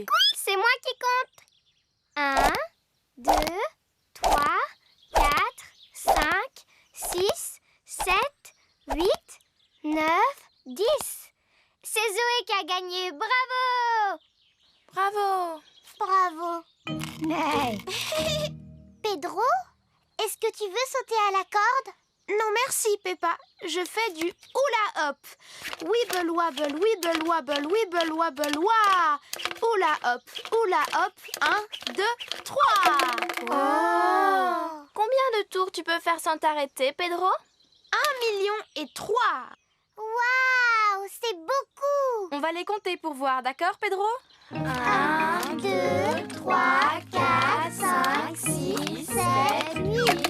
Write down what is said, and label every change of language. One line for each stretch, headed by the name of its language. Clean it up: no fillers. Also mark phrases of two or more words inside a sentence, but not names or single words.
French: C'est moi qui compte. 1, 2, 3, 4, 5, 6, 7, 8, 9, 10. C'est Zoé qui a gagné. Bravo! Bravo! Bravo! Pedro, est-ce que tu veux sauter à la corde? Non, merci, Peppa. Je fais du hula hop. Wibble wabble, wibble wabble, wibble wabble, wa. Hula hop. 1, 2, 3. Oh! Combien de tours tu peux faire sans t'arrêter, Pedro? 1,3 million. Waouh, c'est beaucoup! On va les compter pour voir, d'accord, Pedro? 1, 2, 3, 4, 5, 6, 7, 8.